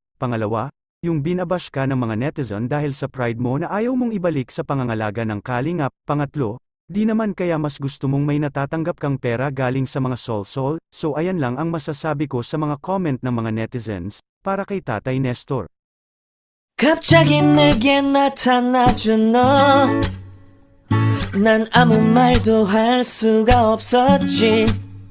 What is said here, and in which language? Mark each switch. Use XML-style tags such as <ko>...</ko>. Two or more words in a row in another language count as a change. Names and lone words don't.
<tl>Pangalawa, yung binabash ka ng mga netizen dahil sa pride mo na ayaw mong ibalik sa pangangalaga ng Kalingap. Pangatlo, di naman kaya mas gusto mong may natatanggap kang pera galing sa mga sol-sol? So ayan lang ang masasabi ko sa mga comment ng mga netizens, para kay Tatay Nestor.</tl> <ko>갑자기 내게 나타나준 너, 난 아무 말도 할 수가 없었지.</ko>